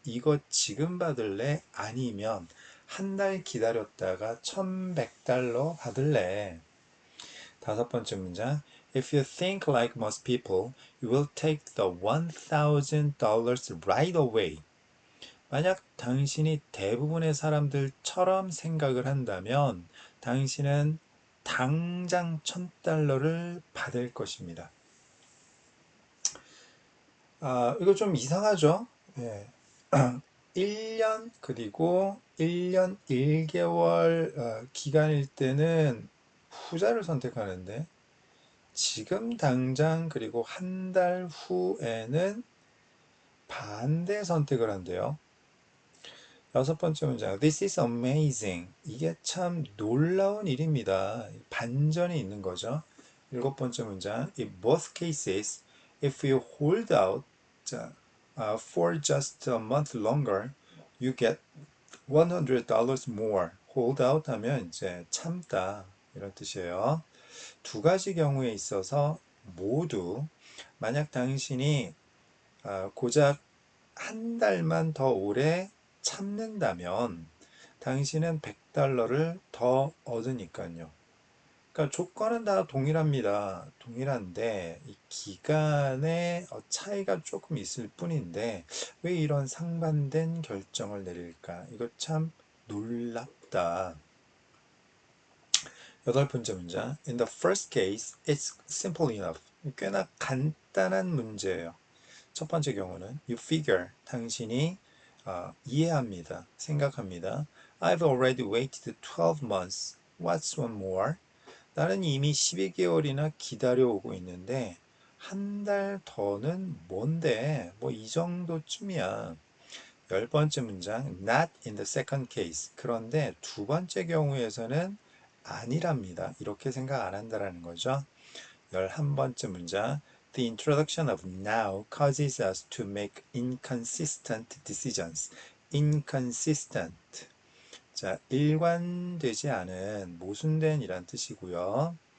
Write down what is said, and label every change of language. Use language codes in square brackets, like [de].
[ko] 이거 지금 받을래? 아니면 한 달 기다렸다가 $1,100 받을래? 다섯 번째 문장. [en] If you think like most people, you will take the $1,000 right away. [ko] 만약 당신이 대부분의 사람들처럼 생각을 한다면 당신은 당장 $1,000를 받을 것입니다. 이거 좀 이상하죠? 예. 1년 그리고 1년 1개월 기간일 때는 후자를 선택하는데 지금 당장 그리고 한 달 후에는 반대 선택을 한대요. 여섯 번째 문장. [en] This is amazing. [ko] 이게 참 놀라운 일입니다. 반전이 있는 거죠. 일곱 번째 문장. [en] In both cases, if you hold out for just a month longer, you get $100 more. [ko] hold out 하면 이제 참다 이런 뜻이에요. 두 가지 경우에 있어서 모두 만약 당신이 고작 한 달만 더 오래 참는다면 당신은 $100를 더 얻으니까요. 그러니까 조건은 다 동일합니다. 동일한데 이 기간의 차이가 조금 있을 뿐인데 왜 이런 상반된 결정을 내릴까? 이거 참 놀랍다. 여덟 번째 문장. [en] In the first case, it's simple enough. [ko] 꽤나 간단한 문제예요. 첫 번째 경우는 [en] you figure, [ko] 당신이 이해합니다. 생각합니다. [en] I've already waited 12 months. What's one more? [ko] 나는 이미 12개월이나 기다려오고 있는데 한 달 더는 뭔데? 뭐 이 정도쯤이야. 열 번째 문장 [en] not in the second case. [ko] 그런데 두 번째 경우에서는 아니랍니다. 이렇게 생각 안 한다라는 거죠. 11번째 문장 [en] The introduction of now causes us to make inconsistent decisions. inconsistent. [ko] 자, 일관되지 않은, 모순된 이란 뜻이고요.